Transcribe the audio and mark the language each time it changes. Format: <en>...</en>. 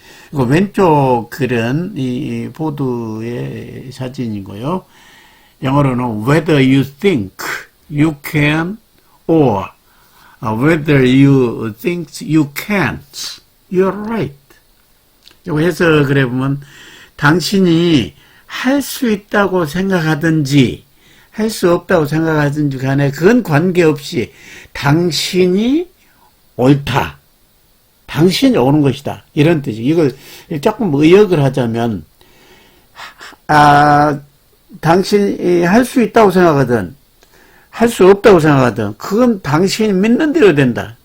<ko>그리고 왼쪽 글은 이 보드의 사진이고요. 영어로는</ko> <en>whether you think you can or whether you think you can't, you're right.</en> <ko>이거 해석을 해보면 당신이 할 수 있다고 생각하든지 할 수 없다고 생각하든지 간에 그건 관계없이 당신이 옳다. 당신이 옳은 것이다. 이런 뜻이. 이걸 조금 의역을 하자면 당신이 할 수 있다고 생각하든 할 수 없다고 생각하든 그건 당신이 믿는 대로 된다.</ko>